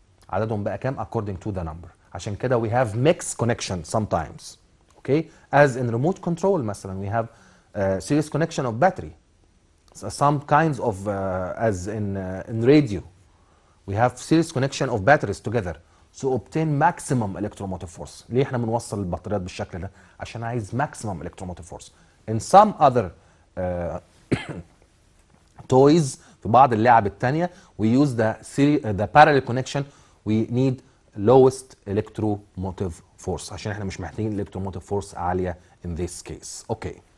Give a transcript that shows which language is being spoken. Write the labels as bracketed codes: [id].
[ar] عددهم بقى كام [en] according to the number. [ar] عشان كده [en] we have mixed connection sometimes. Okay? As in remote control [ar] مثلا [en] we have series connection of battery. So some kinds of as in radio we have series connection of batteries together. So obtain maximum electromotive force. [ar] ليه احنا بنوصل البطاريات بالشكل ده؟ عشان عايز [en] maximum electromotive force. In some other toys [ar] في بعض اللعب التانية [en] we use the parallel connection we need lowest electromotive force [ar] عشان احنا مش محتاجين [en] electromotive force [ar] عالية [en] in this case. Okay.